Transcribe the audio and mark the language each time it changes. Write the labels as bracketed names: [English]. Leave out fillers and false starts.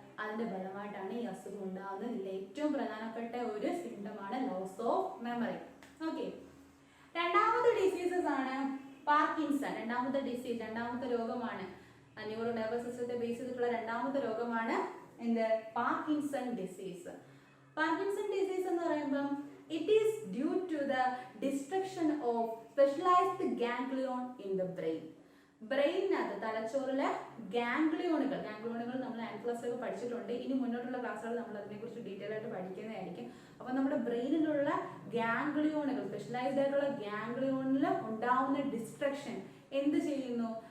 [Malayalam] അതിന്റെ ഫലമായിട്ടാണ് ഈ അസുഖം ഉണ്ടാകുന്നത്. ഇതിൽ ഏറ്റവും പ്രധാനപ്പെട്ട ഒരു സിംറ്റമാണ് ലോസ് ഓഫ് മെമ്മറി. ഓക്കെ, രണ്ടാമത്തെ ഡിസീസസ് ആണ് പാർക്കിൻസൺ. രണ്ടാമത്തെ രോഗമാണ് ന്യൂറോ നെർവസ് സിസ്റ്റത്തെ ബേസ് ചെയ്തിട്ടുള്ള രണ്ടാമത്തെ രോഗമാണ് എന്ത്? Parkinson disease. [English] Parkinson disease [Malayalam] എന്ന് പറയുമ്പം [English] it is due to the destruction of specialized ganglion in the brain. [Malayalam] ബ്രെയിനകത്ത്, തലച്ചോറിലെ ഗാംഗ്ലിയോണുകൾ നമ്മൾ 9th ക്ലാസ്സിലൊക്കെ പഠിച്ചിട്ടുണ്ട്. ഇനി മുന്നോട്ടുള്ള ക്ലാസ്സുകൾ നമ്മൾ അതിനെക്കുറിച്ച് ഡീറ്റെയിൽ ആയിട്ട് പഠിക്കുന്നതായിരിക്കും. അപ്പൊ നമ്മുടെ ബ്രെയിനിലുള്ള ഗാംഗ്ലിയോണുകൾ, സ്പെഷ്യലൈസ്ഡ് ആയിട്ടുള്ള ഗാംഗ്ലിയോണിൽ ഉണ്ടാവുന്ന ഡിസ്ട്രക്ഷൻ എന്ത് ചെയ്യുന്നു?